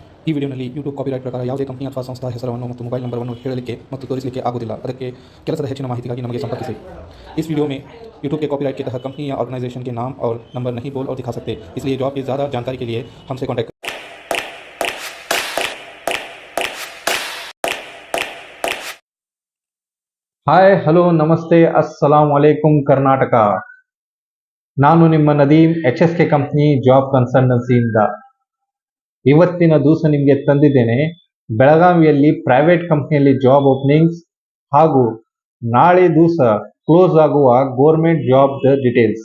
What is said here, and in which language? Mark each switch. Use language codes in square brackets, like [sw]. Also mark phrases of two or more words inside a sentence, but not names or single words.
[kn] ಈ ವಿಡಿಯೋನಲ್ಲಿ ಯೂಟ್ಯೂಬ್ ಕಾಪಿರೈಟ್ ಪ್ರಕಾರ ಯಾವುದೇ ಕಂಪನಿ ಅಥವಾ ಸಂಸ್ಥಾ ಹೆಸರನ್ನು ಮತ್ತು ಮೊಬೈಲ್ ನಂಬರನ್ನು ಹೇಳಲಿಕ್ಕೆ ಮತ್ತು ತೋರಿಸಲಿಕ್ಕೆ ಆಗುವುದಿಲ್ಲ। ಅದಕ್ಕೆ ಕೆಲಸದ ಹೆಚ್ಚಿನ ಮಾಹಿತಿಗಾಗಿ ನಮಗೆ ಸಂಪರ್ಕಿಸಿ। [hi] इस वीडियो में यूट्यूब के कॉपीराइट के तहत कंपनी या ऑर्गेनाइजेशन के नाम और नंबर नहीं बोल और दिखा सकते, इसलिए जॉब की ज़्यादा जानकारी के लिए हमसे कॉन्टैक्ट। [kn] ಹಾಯ್ ಹಲೋ ನಮಸ್ತೆ [ar] السلام عليكم [kn] ಕರ್ನಾಟಕ। ನಾನು ನಿಮ್ಮ ನದೀಮ್ HSK ಕಂಪ್ನಿ ಜಾಬ್ ಕನ್ಸಲ್ಟೆನ್ಸಿಯಿಂದ ಇವತ್ತಿನ ದಿವಸ ನಿಮಗೆ ತಂದಿದ್ದೇನೆ ಬೆಳಗಾವಿಯಲ್ಲಿ ಪ್ರೈವೇಟ್ ಕಂಪ್ನಿಯಲ್ಲಿ [en] job openings [kn] ಹಾಗೂ ನಾಳೆ ದಿವಸ ಕ್ಲೋಸ್ ಆಗುವ [en] government job details.